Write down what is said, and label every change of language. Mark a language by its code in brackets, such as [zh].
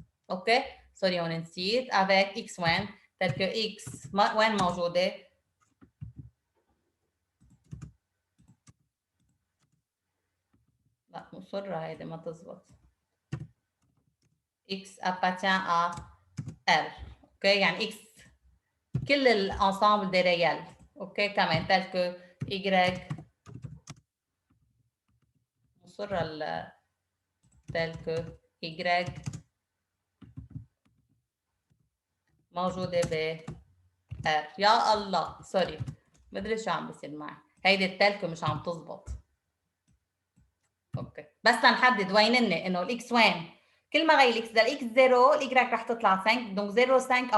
[ar] اوكي سوري هون نسيت avec x وين tel que x وين موجوده؟ لا مصرة هيدي ما تزبط. [fr] x appartient à R. [ar] اوكي يعني x كل الانسامبل دي ريال. اوكي كمان tel que y مصرة tel que y موجودة ب R. يا الله سوري مدري شو عم بصير معي، هيدي التالكو مش عم تزبط. اوكي بس لنحدد وين انه الاكس وين، كل ما غير الاكس، اذا الاكس 0 الاي رح تطلع 5، دونك 0 5 او